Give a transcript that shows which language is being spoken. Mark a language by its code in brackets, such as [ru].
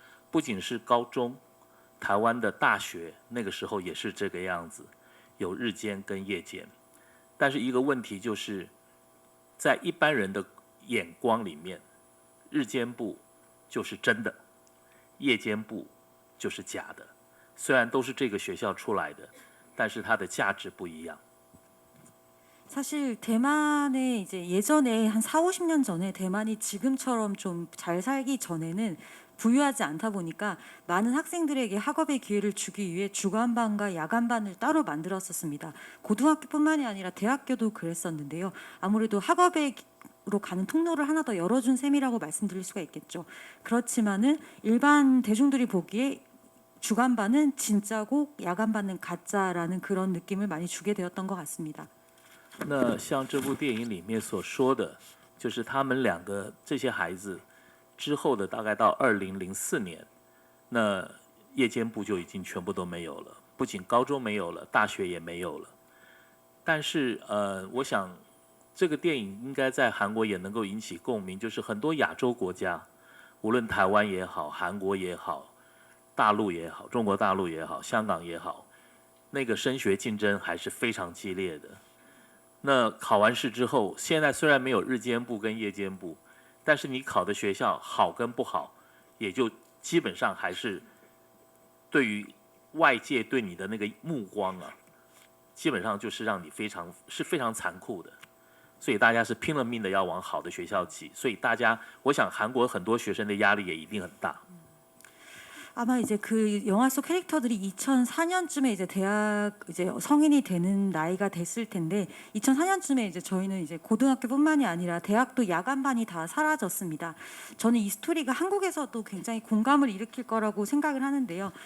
[zh] 不仅是高中，台湾的大学那个时候也是这个样子，有日间跟夜间。但是一个问题就是，在一般人的眼光里面，日间部就是真的，夜间部就是假的。虽然都是这个学校出来的，但是它的价值不一样。 [ko] 사실 대만에 이제 예전에 한 4, 50년 전에 대만이 지금처럼 좀 잘 살기 전에는 부유하지 않다 보니까 많은 학생들에게 학업의 기회를 주기 위해 주간반과 야간반을 따로 만들었었습니다. 고등학교뿐만이 아니라 대학교도 그랬었는데요. 아무래도 학업으로 가는 통로를 하나 더 열어준 셈이라고 말씀드릴 수가 있겠죠. 그렇지만은 일반 대중들이 보기에 주간반은 진짜고 야간반은 가짜라는 그런 느낌을 많이 주게 되었던 것 같습니다. [zh] 那像这部电影里面所说的，就是他们两个这些孩子之后的大概到2004年，那夜间部就已经全部都没有了，不仅高中没有了，大学也没有了。但是我想这个电影应该在韩国也能够引起共鸣，就是很多亚洲国家，无论台湾也好、韩国也好、大陆也好、中国大陆也好、香港也好，那个升学竞争还是非常激烈的。那考完试之后，现在虽然没有日间部跟夜间部，但是你考的学校好跟不好，也就基本上还是对于外界对你的那个目光啊，基本上就是让你非常残酷的，所以大家是拼了命的要往好的学校挤，所以大家，我想韩国很多学生的压力也一定很大。 [ko] 아마 이제 그 영화 속 캐릭터들이 2004년쯤에 이제 대학 이제 성인이 되는 나이가 됐을 텐데 2004년쯤에 이제 저희는 이제 고등학교뿐만이 아니라 대학도 야간반이 다 사라졌습니다. 저는 이 스토리가 한국에서도 굉장히 공감을 일으킬 거라고 생각을 하는데요.